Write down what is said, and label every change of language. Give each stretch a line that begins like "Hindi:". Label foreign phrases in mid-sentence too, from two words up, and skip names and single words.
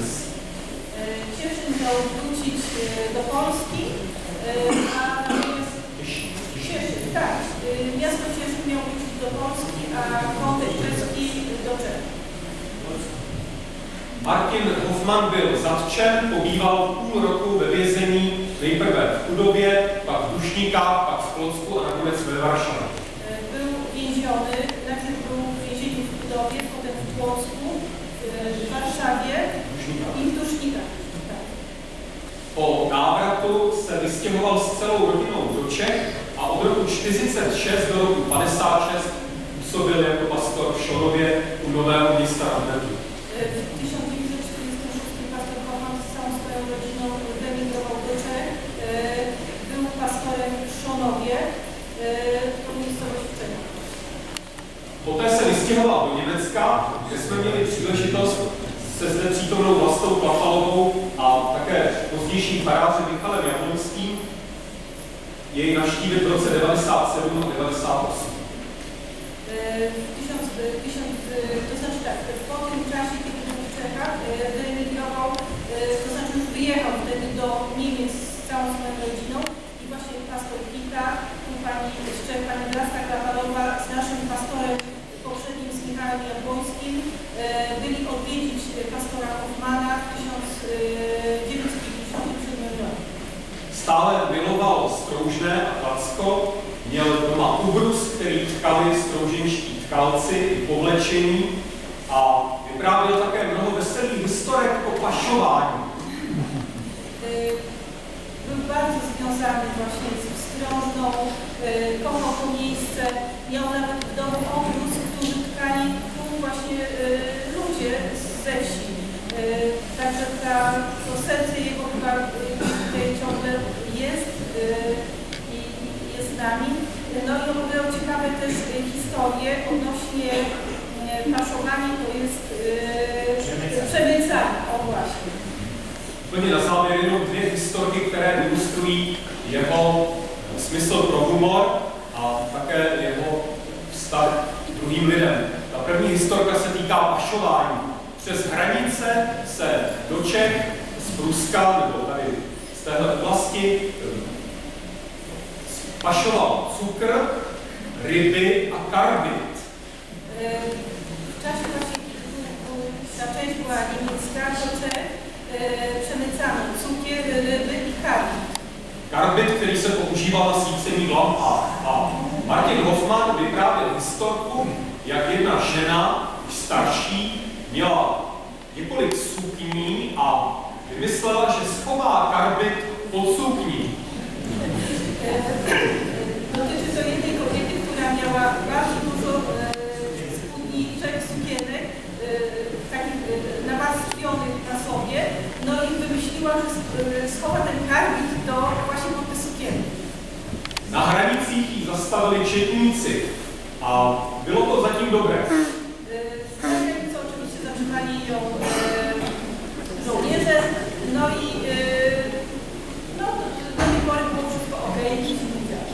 Polish: Cieszyn miał wrócić do Polski, a natomiast Cieszyn, tak, miasto Cieszyn miał wrócić do Polski, a konflikt czeski do Czech.
Czech: Martin Hoffman byl zatčen, pobýval půl roku ve vězení, nejprve v Chudově, pak v Dušníkách, pak v Klocku a nakonec ve Varšavě.
Polish: Był więziony, najpierw był w więzieniu w Chudowie, potem w Płocku, w Warszawie i w Dusznikach. Tak.
Czech: Po návratu se vystěhoval s celou rodinou do Čech a od roku 1946 do roku 1956 působil jako pastor v Šonově u Nového Města nad Bebou.
Polish: W 1946 pastor Hoffman z całą swoją rodziną wyemigrował do Czech. Był pastorem w Szonowie, to miejscowość w Czechach.
Czech: Poté se vystěhoval do Německa, kde jsme měli příležitost se zde přítomnou Vlastou Klafalovou a také pozdějším farářem Michalem Jablonským jej navštívit v roce 1997 a 1998.
Polish: To znaczy tak, po tym czasie, kiedy był w Czechach, wyemigrował, to znaczy już wyjechał wtedy do Niemiec z całą swoją rodziną i właśnie pastor Gita, tu pani z Czech, pani Vlastka Klafalowa z naszym pastorem poprzednim, z Michałem Jabłońskim, byli odwiedzić pastora Hoffmana w 1997
Czech: stále miloval Stroužné a Klacko, měl doma ubrus, který tkali strouženští tkalci i povlečení a vyprávěl také mnoho veselých historek o pašování.
Polish: Był bardzo związany właśnie z Wstrążną, kochał to miejsce, miał nawet w domu obrus, który tkali tu właśnie ludzie ze wsi. Także to serce jego chyba tutaj ciągle jest i jest z nami. No i opowiadał ciekawe też historie odnośnie paszowania, to jest przemycanie, o właśnie.
Czech: Úplně na závěr jenom dvě historky, které ilustrují jeho smysl pro humor a také jeho vztah k druhým lidem. Ta první historka se týká pašování. Přes hranice se do Čech z Pruska, nebo tady z téhle oblasti, pašoval cukr, ryby a karbid.
Polish: W czasie właśnie, ta część była niemiecka, do Czech przemycano cukier, ryby i karbid.
Czech: Karbid, který se používal na svícení v lampách. A Martin Hoffmann vyprávěl historku, jak jedna žena, už starší, měla několik sukní a vymyslela, že schová karbid pod sukní.
Polish: Dotyczy to jednej kobiety, która miała bardzo dużo spódniczek, sukienek, takich nawarstwionych na sobie, no i wymyśliła, że schowa ten karbid właśnie pod te sukienki.
Czech: Na hranicích ji zastavili četníci a bylo to zatím dobré.
Polish: Z granicy oczywiście zatrzymali ją żołnierze, no i do tej pory było wszystko okej, nic się nie działo.